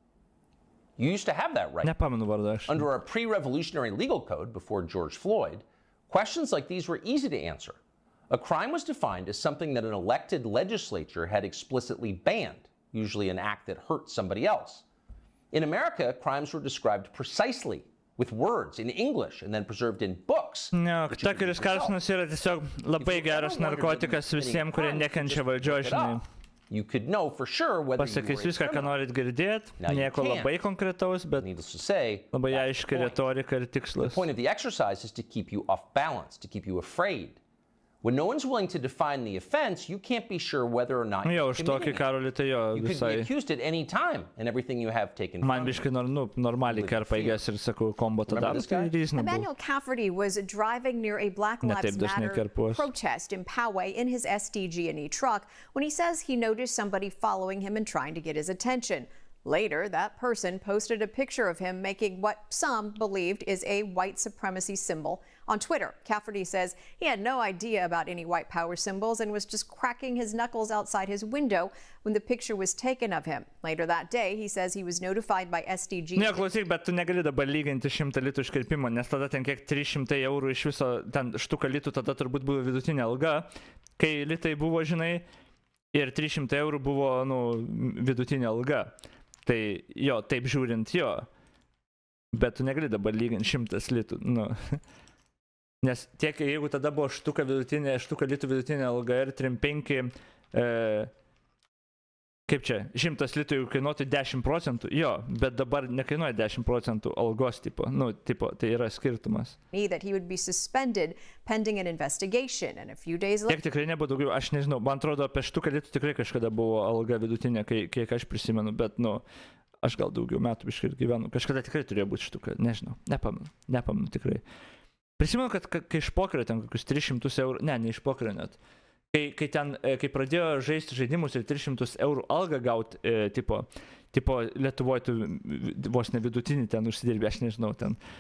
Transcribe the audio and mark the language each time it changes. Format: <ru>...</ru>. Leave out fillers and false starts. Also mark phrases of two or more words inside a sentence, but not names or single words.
<en>You used to have that right. Under our pre-revolutionary legal code before George Floyd, questions like these were easy to answer. A crime was defined as something that an elected legislature had explicitly banned, usually an act that hurt somebody else. In America, crimes were described precisely with words in English and then preserved in books.</en> <lt>Ne, Tuckeris Carlsonas yra tiesiog labai geras narkotikas visiems, kurie nekenčia valdžios, žinai.</lt> <en>You could know for sure whether</en> <lt>Pasakys viską, ką norit girdėti, nieko labai konkretaus, bet labai aiški retorika ir tikslas.</lt> <en>The point of the exercise is to keep you off balance, to keep you afraid. When no one's willing to define the offense, you can't be sure whether or not</en> <lt>Jo, už tokį Karolį tai jo</lt> <en>you could</en> <lt>visai.</lt> <en>be accused at any time and everything you have taken from</en> <lt>Man</lt> <en>you.</en> <lt>biškai normaliai kerpa įgės ir sakau, kombo tada. Tai reasonable.</lt> <en>Emmanuel Cafferty was driving near a Black Lives Matter protest in Poway in his SDG&E truck when he says he noticed somebody following him and trying to get his attention. Later, that person posted a picture of him making what some believed is a white supremacy symbol on Twitter. Cafferty says he had no idea about any white power symbols and was just cracking his knuckles outside his window when the picture was taken of him. Later that day, he says he was notified by SDG.</en> <lt>Ne, klausyk, bet tu negali dabar lyginti 100 litų iškirpimo, nes tada ten kiek 300 eurų iš viso, ten štuka litų tada turbūt buvo vidutinė alga, kai litai buvo, žinai, ir 300 eurų buvo, vidutinė alga. Tai jo, taip žiūrint jo, bet tu negali dabar lyginti 100 litų, Nes tiek, jeigu tada buvo štuka litų vidutinė alga ir 3-5, kaip čia, 100 litų jau kainuotų 10%, jo, bet dabar nekainuoja 10% algos tipo, tai yra skirtumas.</lt> <en>That he would be suspended pending an investigation and a few days later.</en> <lt>Tiek tikrai nebuvo daugiau, aš nežinau, man atrodo, apie štuką litų tikrai kažkada buvo alga vidutinė, kiek aš prisimenu, bet, aš gal daugiau metų biškai gyvenu, kažkada tikrai turėjo būti štuka, nežinau, nepamenu tikrai. Prisimenu, kad kai iš pokerio ten kokius 300 eurų, ne iš pokerio net, kai pradėjo žaisti žaidimus ir 300 eurų algą gauti, tipo Lietuvoje tu vos ne vidutinį ten užsidirbė, aš nežinau, ten</lt>